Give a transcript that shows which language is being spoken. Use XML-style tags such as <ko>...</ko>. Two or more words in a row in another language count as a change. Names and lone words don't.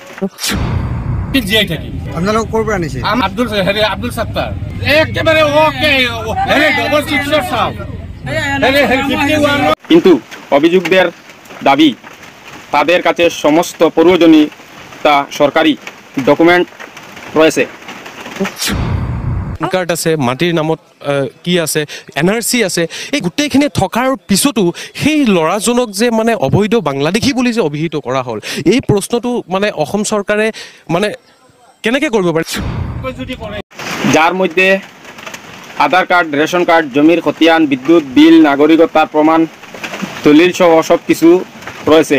<bn>কিন্তু অভিযুক্তদের দাবি তাদের কাছে সমস্ত প্রয়োজনীয়তা সরকারি ডকুমেন্ট রয়েছে।</bn> <as>কাৰ্ড আছে, মাটিৰ নামত কি আছে, NRC আছে, এই গোটেইখিনি থকাৰ পিছতো সেই ল'ৰাজনক যে মানে অবৈধ বাংলাদেশী বুলি যে অভিহিত কৰা হ'ল, এই প্ৰশ্নটো মানে অসম চৰকাৰে মানে কেনেকৈ কৰিব পাৰে?</as> <bn>যার মধ্যে আধার কার্ড, রেশন কার্ড, জমির খতিয়ান, বিদ্যুৎ বিল, নাগরিকতার প্রমাণ, দলিল সহ সব কিছু রয়েছে।</bn>